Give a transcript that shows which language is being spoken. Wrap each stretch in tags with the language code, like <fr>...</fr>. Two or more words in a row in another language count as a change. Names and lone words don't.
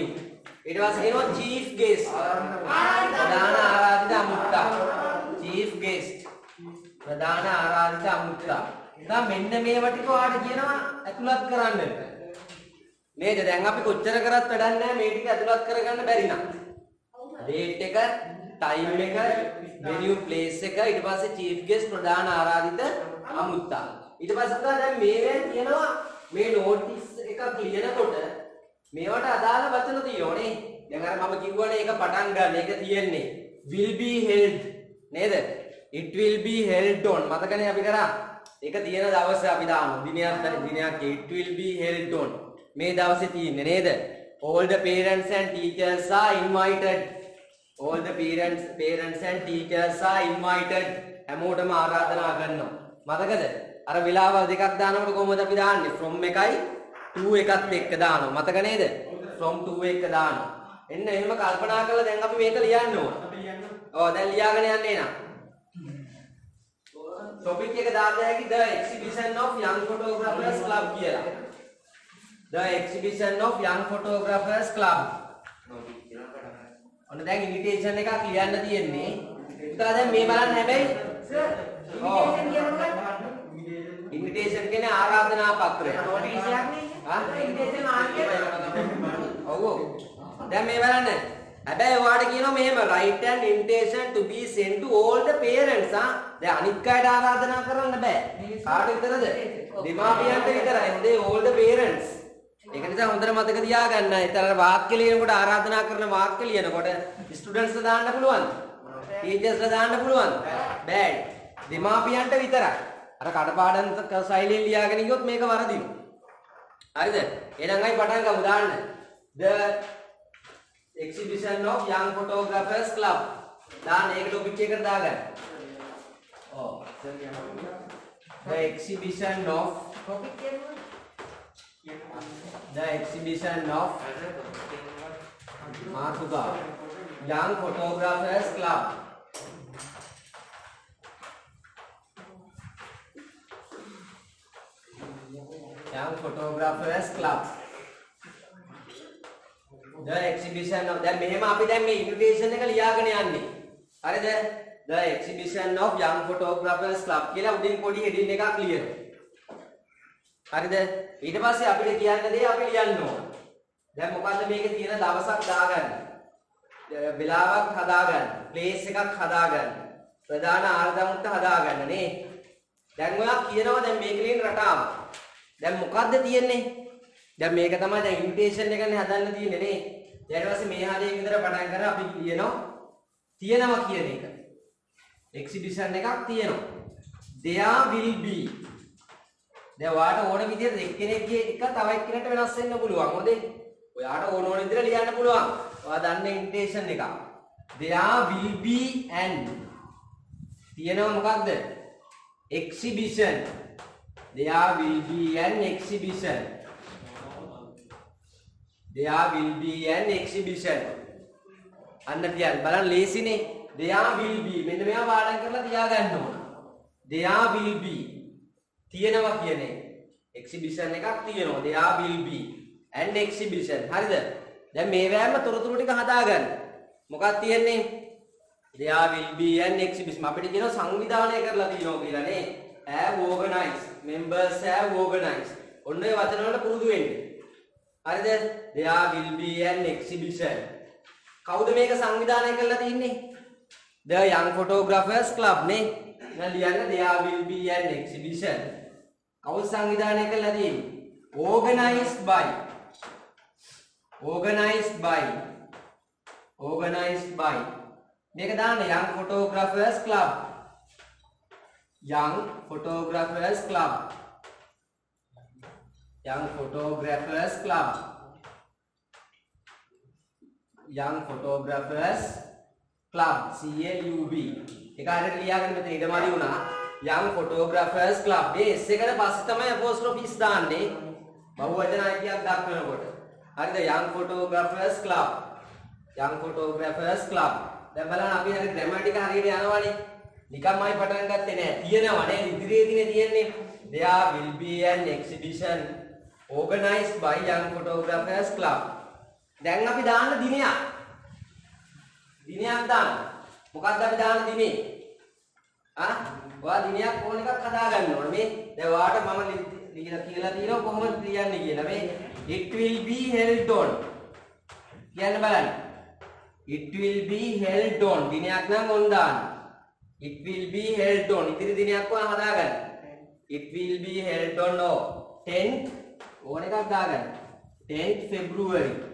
<si>ඊට පස්සේ කියනවා</si> <en>chief guest.</en> <si>ප්‍රධාන ආරාධිත අමුත්තා.</si> <en>chief guest.</en> <si>ප්‍රධාන ආරාධිත අමුත්තා. දැන් මෙන්න මේවා ටික ඔයාලට කියනවා ඇතුළත් කරන්න. නේද? දැන් අපි කොච්චර කරත් වැඩක් නැහැ මේ ටික ඇතුළත් කරගන්න බැරි නම්. date එක, time එක,</si> <en>venue place</en> <si>එක, ඊට පස්සේ</si> <en>chief guest</en> <si>ප්‍රධාන ආරාධිත අමුත්තා. ඊට පස්සේ දැන් මේවෙන් කියනවා මේ notice එකක් ලියනකොට මේවට අදාළ වචන තියෙන්නේ. දැන් අර මම කිව්වනේ ඒක පටන් ගන්න. ඒක තියෙන්නේ</si> <en>will be held</en> <si>නේද?</si> <en>it will be held on</en> <si>මතකනේ අපි කරා ඒක තියෙන දවසේ අපි දානවා දිනයක්</si> <en>it will be held on</en> <si>මේ දවසේ තියෙන්නේ නේද</si> <en>all the parents and teachers are invited all the parents and teachers are invited</en> <si>හැමෝටම ආරාධනා කරනවා මතකද අර වෙලාවල් දෙකක් දානකොට කොහොමද අපි දාන්නේ from එකයි to එකත් එක්ක දානවා මතක නේද</si> <en>from to</en> <si>එක දානවා එන්න එහෙම කල්පනා කරලා දැන් අපි මේක ලියන්න ඕන ඔව් දැන් ලියාගෙන යන්න එනවා topic එක දාන්න හැකි</si> <en>the exhibition of young photographers club</en> <si>කියලා</si> <en>the exhibition of young photographers club</en> <si>ඔන්න දැන් invitation එකක් ලියන්න තියෙන්නේ පුතා දැන් මේ බලන්න හැබැයි invitation කියන්නේ ආරාධනා පත්‍රය notice එකක් නේ invitation මාර්කේ ඔව් දැන් මේ බලන්න හැබැයි ඔයාලට කියනවා මෙහෙම</si> <en>write an invitation to be sent to all the parents</en> <si>දැන් අනිත් අයට ආරාධනා කරන්න බෑ කාට විතරද දෙමාපියන්ට විතරයි</si> <en>all the parents</en> <si>ඒක නිසා හොඳට මතක තියාගන්න ඒතර වාක්‍ය ලියනකොට ආරාධනා කරන වාක්‍ය ලියනකොට ස්ටුඩන්ට්ස් ලා දාන්න පුළුවන් ටීචර්ස් ලා දාන්න පුළුවන් බෑ දෙමාපියන්ට විතරයි අර කඩපාඩම් ශෛලියෙන් ලියාගෙන ගියොත් මේක වරදිනවා හරිද එහෙනම් අපි පටන් ගමු දාන්න</si> <en>the exhibition of young photographers club</en> <si>දාන්න ඒක ටොපික් එකට දාගන්න</si> <en>the exhibition of Martuka young photographers club young photographers club the exhibition of</en> <si>දැන් මෙහෙම අපි දැන් මේ invitation එක ලියාගෙන යන්නේ හරිද</si> <en>the exhibition of young photographers club</en> <si>කියලා උඩින් පොඩි heading එකක් ලියනවා හරිද ඊට පස්සේ අපිට කියන්න දේ අපි ලියන්න ඕන දැන් මොකද්ද මේකේ තියෙන දවසක් දාගන්න වෙලාවක් හදාගන්න ප්ලේස් එකක් හදාගන්න ප්‍රධාන ආර්ධමුත්ත හදාගන්න නේ දැන් ඔයා කියනවා දැන් මේකේ ලියන රටාව දැන් මොකද්ද තියෙන්නේ දැන් මේක තමයි දැන් ඉන්විටේෂන් එකනේ හදන්න තියෙන්නේ නේ ඊට පස්සේ මේ හරිය විතර පටන් ගන්න අපි කියනවා තියෙනවා කියන එක එක්සිබිෂන් එකක් තියෙනවා</si> <en>there will be</en> <si>දැන් ඔයාට ඕන විදිහට එක්කෙනෙක්ගේ එක තව එක්කෙනෙක්ට වෙනස් වෙන්න පුළුවන් හොඳේ ඔයාට ඕන විදිහට ලියන්න පුළුවන් ඔයා දන්නේ ඉන්විටේෂන් එක</si> <en>there will be an</en> <si>තියෙනවා මොකක්ද</si> <en>exhibition there will be an exhibition there will be an exhibition</en> <si>අන්න තියන්න බලන්න ලේසිනේ</si> <en>there will be</en> <si>මෙන්න මේවා පාඩම් කරලා තියාගන්න ඕන</si> <en>there will be තියෙනවා</en> <si>කියන්නේ exhibition එකක් තියෙනවා</si> <en>there will be an exhibition</en> <si>හරිද දැන් මේ වෑයම තොරතුරු ටික හදාගන්න මොකක්ද තියෙන්නේ</si> <en>there will be an exhibition</en> <si>අපිට කියනවා සංවිධානය කරලා තියෙනවා කියලා නේ</si> <en>have organized members have organized</en> <si>ඔන්න ඒ වචන වලට පුරුදු වෙන්න හරිද</si> <en>there will be an exhibition</en> <si>කවුද මේක සංවිධානය කරලා තින්නේ</si> <en>the young photographers club</en> <si>නේ දැන් ලියන්න</si> <en>there will be an exhibition</en> <si>කවුද සංවිධානය කරලා තියෙන්නේ organized</si> <en>by</en> <si>මේක දාන්න</si> <en>young photographers club young photographers club young photographers club young photographers club CLUB</en> <si>ඒක හරියට ලියාගන්න මෙතන ඉඩමාරි වුණා</si> <en>young photographers club</en> <si>මේ S එකට පස්සේ තමයි</si> <en>apostrophe s</en> <si>දාන්නේ බහුවචන අයිතියක් දක්වනකොට හරිද</si> <en>young photographers club</en> <si>දැන් බලන්න අපි හරිය ග්‍රැමටික හරියට යනවානේ නිකම්මයි පටන් ගත්තේ නෑ තියෙනවා නේද ඉදිරියේදීනේ තියෙන්නේ</si> <en>there will be an exhibition organized by young photographers club</en> <si>දැන් අපි දාන්න දිනයක් දාන්න මොකක්ද අපි දාන්න දිනේ ඔයා දිනයක් ඕන එකක් හදාගන්න ඕනේ මේ දැන් ඔයාට මම කියලා තියෙනවා කොහොමද ලියන්නේ කියලා මේ</si> <en>it will be held on</en> <si>කියන්න බලන්න</si> <en>it will be held on</en> <si>දිනයක් නම් ඕන දාන්න</si> <en>it will be held on</en> <si>ඉතිරි දිනයක් ඔයා හදාගන්න</si> <en>it will be held on</en> <si>10th ඕන එකක් දාගන්න 10th February</si>